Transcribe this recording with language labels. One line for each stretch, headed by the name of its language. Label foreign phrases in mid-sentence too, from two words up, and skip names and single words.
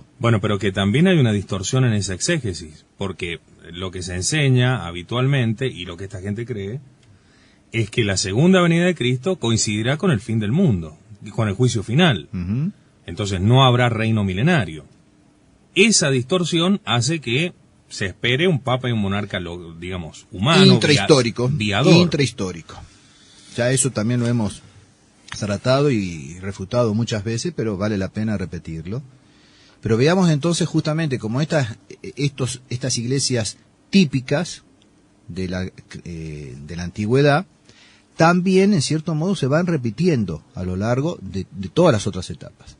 Spanish: Bueno, pero que también hay una distorsión en esa exégesis, porque lo que se enseña habitualmente, y lo que esta gente cree, es que la segunda venida de Cristo coincidirá con el fin del mundo, con el juicio final. Uh-huh. Entonces no habrá reino milenario. Esa distorsión hace que se espere un papa y un monarca, digamos, humano, intrahistórico, viador. Intrahistórico. Ya eso también lo hemos tratado y refutado muchas veces, pero vale la pena repetirlo. Pero veamos entonces justamente como estas iglesias típicas de la antigüedad, también en cierto modo se van repitiendo a lo largo de todas las otras etapas.